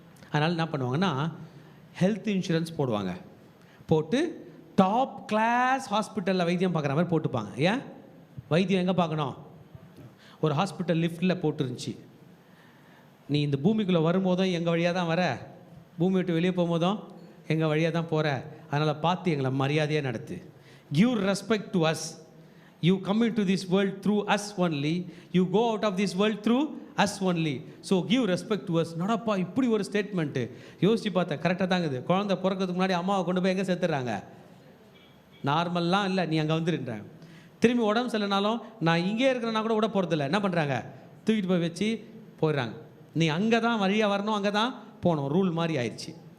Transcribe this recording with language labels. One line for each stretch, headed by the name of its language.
Tamil: அதனால் என்ன பண்ணுவாங்கன்னா ஹெல்த் இன்சூரன்ஸ் போடுவாங்க. போட்டு டாப் கிளாஸ் ஹாஸ்பிட்டலில் வைத்தியம் பார்க்குற மாதிரி போட்டுப்பாங்க. ஏன்? வைத்தியம் எங்கே பார்க்கணும்? ஒரு ஹாஸ்பிட்டல் லிஃப்ட்டில் போட்டுருந்துச்சு. நீ இந்த பூமிக்குள்ளே வரும்போதும் எங்கள் வழியாக தான் வர, பூமி விட்டு வெளியே போகும்போதும் எங்கள் வழியாக தான் போகிற, அதனால் பார்த்து எங்களை மரியாதையாக நடத்து.
English: Give respect to us. You come into this world through us only. You go out of this world through us only. So give respect to us.
Tamil: நடப்பா இப்படி ஒரு ஸ்டேட்மெண்ட்டு யோசிச்சு பார்த்தேன். கரெக்டாக தாங்குது. குழந்தை பிறக்கிறதுக்கு முன்னாடி அம்மாவை கொண்டு போய் எங்கே சேர்த்துறாங்க? நார்மல்லாம் இல்லை, நீ அங்கே வந்துருன்றாங்க. திரும்பி உடம்பு சரியில்லைனாலும் நான் இங்கே இருக்கிறேன்னா கூட விட போகிறதில்ல. என்ன பண்ணுறாங்க? தூக்கிட்டு போய் வச்சு போயிடுறாங்க. நீ அங்கே தான் வழியாக வரணும், அங்கே தான் போகணும். ரூல் மாதிரி ஆயிடுச்சு.